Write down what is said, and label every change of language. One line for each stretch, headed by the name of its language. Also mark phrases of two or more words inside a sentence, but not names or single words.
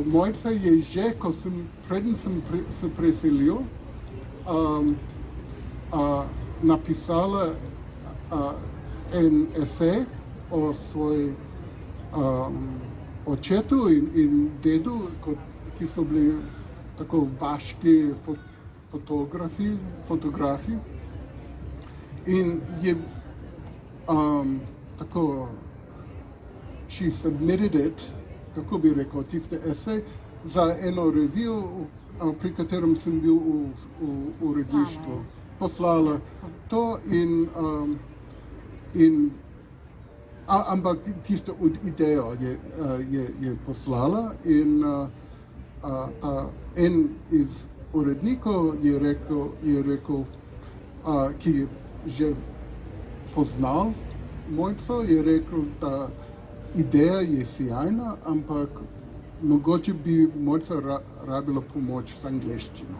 Slovenian: Mojca je že, preden sem se preselil, napisala en esej o svoj očetu in dedu, ki so bili tako vaški fotografi. In je tako,
English: she submitted it,
Slovenian: kako bi rekel, tiste esej, za eno revijo, pri katerem sem bil v uredništvu. Poslala to ampak tisto idejo je poslala in en iz urednikov je rekel, ki je že poznal Mojco, je rekel, da ideja je sjajna, ampak mogoče bi Mojca rabila pomoč z angleščino.